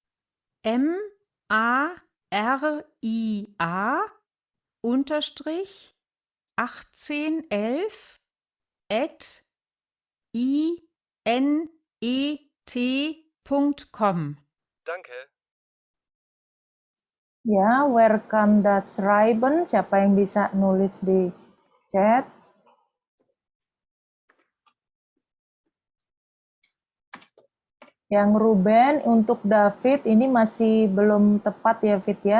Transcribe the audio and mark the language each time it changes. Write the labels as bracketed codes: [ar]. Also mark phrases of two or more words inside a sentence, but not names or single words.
[de] MARIA unterstrich 1811 at inet.com. Danke. Ya, wer kann das schreiben? [id] Siapa yang bisa nulis di chat? Yang Ruben, untuk David ini masih belum tepat ya, Fit ya.